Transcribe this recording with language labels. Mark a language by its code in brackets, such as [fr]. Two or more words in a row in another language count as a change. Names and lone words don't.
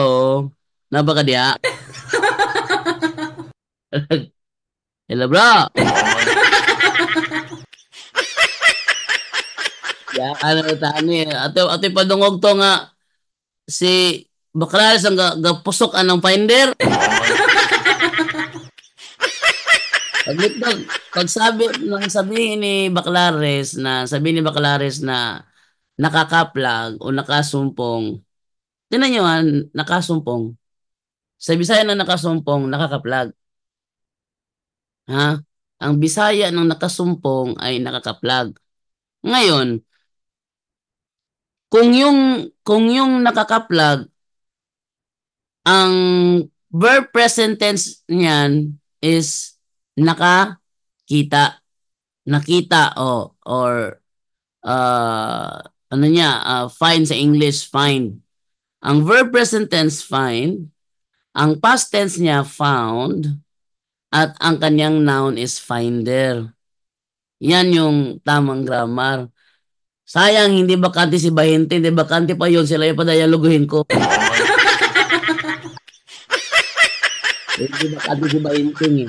[ceb] Naba ka diya? [en] Hello, bro. [ceb] Ya, ano tani? Ato padungog to nga si Baklares ang gapusok anang finder. [tl] Sabihin ni Baklares na nakakaplag o nakasumpong. Tingnan nyo nakasumpong. Sa Bisaya na nakasumpong, nakakaplag. Ha? Ang Bisaya ng nakasumpong ay nakakaplag. Ngayon, kung yung nakakaplag, ang [en] verb present tense [tl] niyan is nakita. Nakita or find sa English, find. Ang [en] verb present tense, find. [tl] Ang [en] past tense [tl] niya, found. At ang kanyang noun is finder. Yan yung tamang grammar. Sayang, hindi bakante si Bahente. Hindi bakante pa yun. Sila yung padayaloguhin ko. Hindi bakante si Bahente.